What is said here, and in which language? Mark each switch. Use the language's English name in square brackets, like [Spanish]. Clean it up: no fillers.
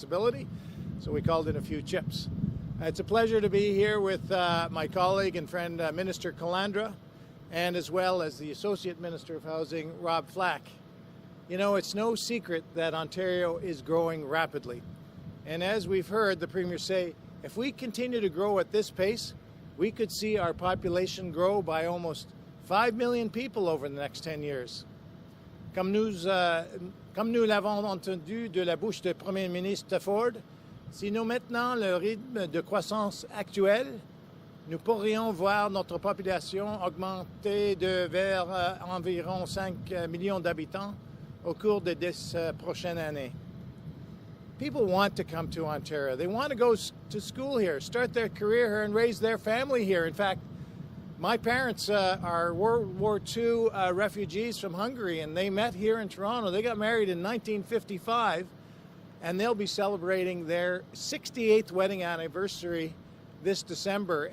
[English] So we called in a few chips. It's a pleasure to be here with my colleague and friend, Minister Calandra, and as well as the Associate Minister of Housing, Rob Flack. You know, it's no secret that Ontario is growing rapidly. And as we've heard the Premier say, if we continue to grow at this pace, we could see our population grow by almost 5 million people over the next 10 years. [French] Comme nous l'avons entendu de la bouche du Premier ministre Ford, si nous maintenons le rythme de croissance actuel, nous pourrions voir notre population augmenter vers environ 5 millions d'habitants au cours de 10 prochaines années. [English] People want to come to Ontario. They want to go to school here, start their career here, and raise their family here. In fact, my parents are World War II refugees from Hungary, and they met here in Toronto. They got married in 1955, and they'll be celebrating their 68th wedding anniversary this December.